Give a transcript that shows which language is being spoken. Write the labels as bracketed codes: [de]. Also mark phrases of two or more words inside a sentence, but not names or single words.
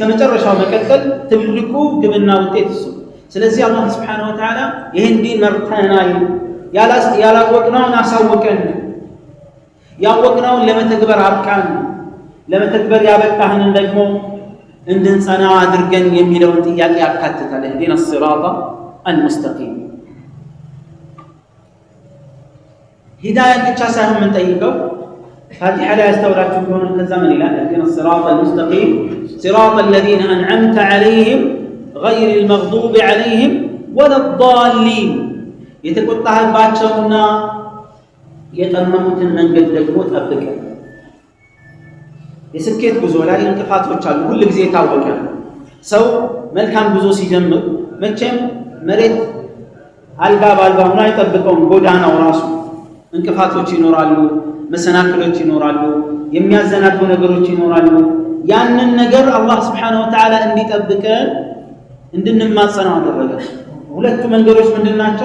[am] መጨረሻው መቀጠል ትልቁ ግብና ውጤት እሱ። ስለዚህ አላህ [ar] سبحانه وتعالى [am] ይህን ዲን መርተናል፣ ያላወቅነውን አሳወቀን፣ ያወቅነውን ለመተግበር አብቃን፣ ለመተግበር ያበቃህንን ደግሞ እንድንጸና አድርገን የሚለውን ጥያቄ ያካትታል። [ar] اهدنا الصراط المستقيم [am] ሂዳያን ብቻ ሳይሆን የምንጠይቀው ፋቲሓ ላይ ያስተውላችሁ ከሆነ ከዛ ምን ይላል? [ar] اهدنا الصراط المستقيم صراط الذين أنعمت عليهم غير المغضوب عليهم ولا الضالين [am] የተቆጣህባቸውና የጠመሙትን መንገድ ደግሞ ጠብቀን። የስኬት ጉዞ ላይ እንቅፋቶች አሉ። ሁሉ ጊዜ የታወቀ ሰው መልካም ጉዞ ሲጀምር መቼም መሬት አልጋ ባልጋ ሆኖ አይጠብቀውም። ጎዳናው ራሱ እንቅፋቶች ይኖራሉ፣ መሰናክሎች ይኖራሉ፣ የሚያዘናጉ ነገሮች ይኖራሉ። ያንን ነገር አላህ [ar] سبحانه وتعالى [am] እንዲጠብቀን እንድንማጸነው አደረገ። ሁለቱ መንገዶች ምንድናቸው?